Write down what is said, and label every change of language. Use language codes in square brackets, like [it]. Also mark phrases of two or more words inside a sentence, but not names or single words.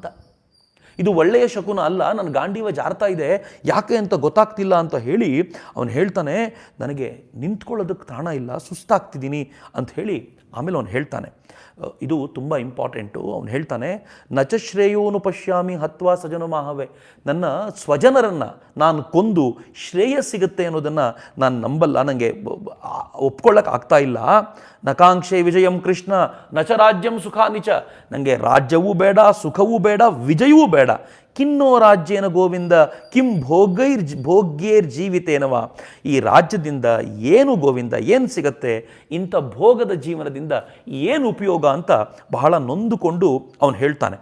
[kn] ಇದು ಒಳ್ಳೆಯ ಶಕುನ ಅಲ್ಲ, ನನ್ನ ಗಾಂಡೀವ ಜಾರ್ತಾ ಇದೆ, ಯಾಕೆ ಅಂತ ಗೊತ್ತಾಗ್ತಿಲ್ಲ ಅಂತ ಹೇಳಿ ಅವನು ಹೇಳ್ತಾನೆ, ನನಗೆ ನಿಂತ್ಕೊಳ್ಳೋದಕ್ಕೆ ತಾಣ ಇಲ್ಲ, ಸುಸ್ತಾಗ್ತಿದ್ದೀನಿ ಅಂತ ಹೇಳಿ ಆಮೇಲೆ ಅವನು ಹೇಳ್ತಾನೆ, ಇದು ತುಂಬ ಇಂಪಾರ್ಟೆಂಟು. ಅವನು ಹೇಳ್ತಾನೆ, [sa] ನಚ ಶ್ರೇಯೋನು ಪಶ್ಯಾಮಿ ಹತ್ವಾ ಸಜನ ಮಾಹವೇ, [kn] ನನ್ನ ಸ್ವಜನರನ್ನು ನಾನು ಕೊಂದು ಶ್ರೇಯಸ್ ಸಿಗುತ್ತೆ ಅನ್ನೋದನ್ನು ನಾನು ನಂಬಲ್ಲ, ನನಗೆ ಒಪ್ಕೊಳ್ಳೋಕೆ ಆಗ್ತಾ ಇಲ್ಲ. [sa] ನಕಾಂಕ್ಷೆ ವಿಜಯಂ ಕೃಷ್ಣ ನಚ ರಾಜ್ಯಂ ಸುಖಾನಿಚ, [kn] ನನಗೆ ರಾಜ್ಯವೂ ಬೇಡ, ಸುಖವೂ ಬೇಡ, ವಿಜಯವೂ ಬೇಡ. [sa] ಕಿನ್ನೋ ರಾಜ್ಯೇನ ಗೋವಿಂದ ಕಿಂ ಭೋಗ್ಯೇರ್ ಜೀವಿತೇನವ, [kn] ಈ ರಾಜ್ಯದಿಂದ ಏನು ಗೋವಿಂದ ಏನು ಸಿಗತ್ತೆ, ಇಂಥ ಭೋಗದ ಜೀವನದಿಂದ ಏನು ಉಪಯೋಗ ಅಂತ ಬಹಳ ನೊಂದುಕೊಂಡು ಅವನು ಹೇಳ್ತಾನೆ.